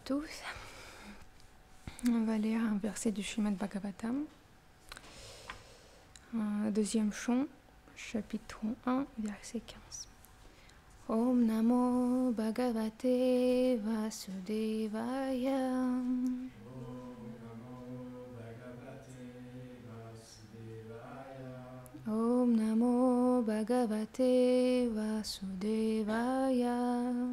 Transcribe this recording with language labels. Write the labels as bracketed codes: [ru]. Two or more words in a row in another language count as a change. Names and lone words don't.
[fr] tous. On va lire un verset du Srimad Bhagavatam. Deuxième chant, chapitre 1, verset 15. [sa] ॐ नमो भगवते वासुदेवाय. ॐ नमो भगवते वासुदेवाय.